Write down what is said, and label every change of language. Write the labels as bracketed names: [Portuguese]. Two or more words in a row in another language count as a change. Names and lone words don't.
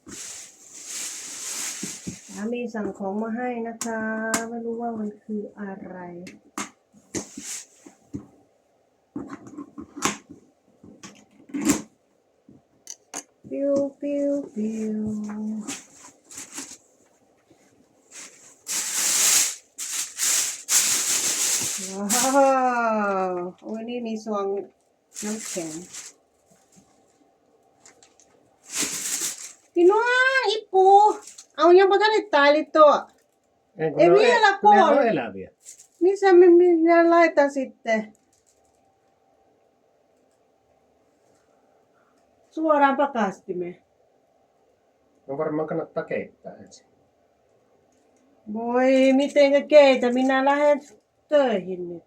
[Thai] สามีสั่งของมาให้นะคะไม่รู้ว่ามันคืออะไรปิ้วปิ้วปิ้วว้าวโอ้ยนี่มีซองน้ำแข็ง [Northeastern Thai] พี่น้องอีปูเอายังบ่ทันได้ตายเลยตัว [Finnish] E vielä Ne kuoli. on eläviä. Missä minä laitan sitten? Suoraan pakastimeen. No varmaan kannattaa keittää ensin. Voi, mitenkä keitä? Minä lähden töihin nyt.